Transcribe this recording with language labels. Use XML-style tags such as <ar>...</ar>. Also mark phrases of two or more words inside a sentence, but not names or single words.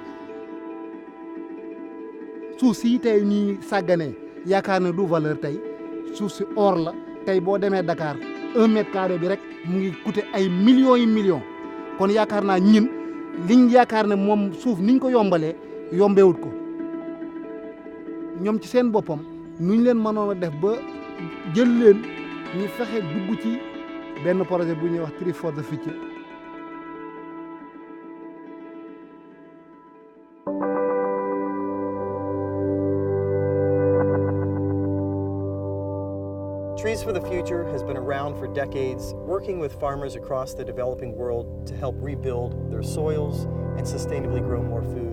<wo>suuf si tey ñuy sàgganee yaakaar ne du valeur tey suuf si or la tey boo demee Dakar 1</wo> <fr>mètre carré</fr> <wo>bi rek mu ngi coûter ay millions yi millions kon yaakaar naa ñin liñ yaakaar ne moom suuf niñ ko yombalee yombewut ko ñoom ci seen boppam nuñ leen mënoon a def ba jël leen ñu fexe dugg ci benn projet bu ñuy wax Tree for the Future.</wo> <en>Trees for the Future has been around for decades, working with farmers across the developing world to help rebuild their soils and sustainably grow more food.</en>